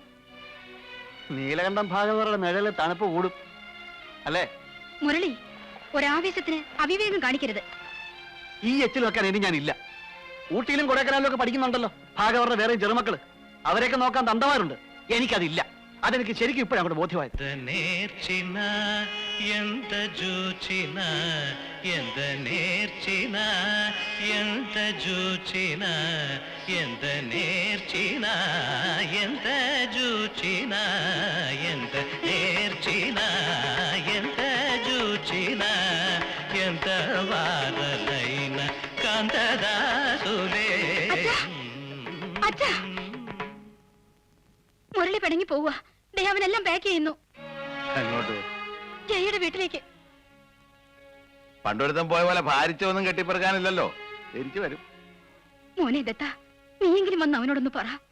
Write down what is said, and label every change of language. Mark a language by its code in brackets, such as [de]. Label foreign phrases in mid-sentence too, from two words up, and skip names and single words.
[ml] നീലകണ്ഠം ഭാഗവതരുടെ നിഴല് തണുപ്പ് കൂടും അല്ലേ? മുരളി, ഒരാവേശത്തിന് അവിവേകം കാണിക്കരുത്. ഈ എച്ചിൽ വെക്കാൻ ഇനി ഞാനില്ല. ഊട്ടിയിലും കൊടൈക്കനാലിലും ഒക്കെ പഠിക്കുന്നുണ്ടല്ലോ ഭാഗവതരുടെ വേറെ ചെറുമക്കള്. അവരെയൊക്കെ നോക്കാൻ തന്തമാരുണ്ട്. എനിക്കതില്ല. അതെനിക്ക് ശരിക്കും ഇപ്പോഴും അങ്ങോട്ട് ബോധ്യമായത്. [te] నేర్చిన ఎంత జూచిన ఎంత నేర్చిన ఎంత జూచిన ఎంత నేర్చిన ఎంత జూచిన ఎంత నేర్చిన ఎంత జూచిన ఎంత వారలైన కాంతదాసులే. [ml] അച്ഛാ, മുരളി പിണങ്ങി പോവുക. അവനെല്ലാം പാക്ക് ചെയ്യുന്നു. അങ്ങോട്ട് ജയയുടെ വീട്ടിലേക്ക്. പണ്ടൊരുത്തം പോയ പോലെ ഭാരിച്ചൊന്നും കെട്ടിപ്പറക്കാനില്ലല്ലോ. തിരിച്ചു വരും. മോനെ ദത്ത, നീയെങ്കിലും വന്ന് അവനോടൊന്ന് പറ.